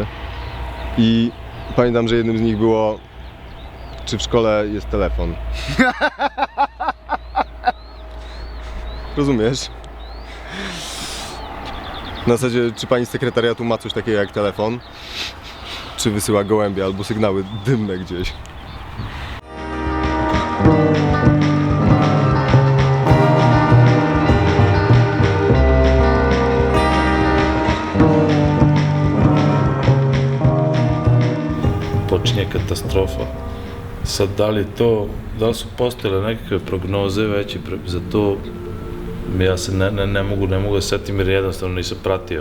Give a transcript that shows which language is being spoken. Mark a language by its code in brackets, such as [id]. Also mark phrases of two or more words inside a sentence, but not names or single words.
[pl] I pamiętam, że jednym z nich było, czy w szkole jest telefon. Rozumiesz? Na zasadzie, czy pani z sekretariatu ma coś takiego jak telefon? czy wysyła gołębie albo sygnały dymne gdzieś. [sr] počinje katastrofa. Sad, da li su postojale nekakve prognoze veće za to, ja se ne mogu da setim jer jednostavno nisam pratio.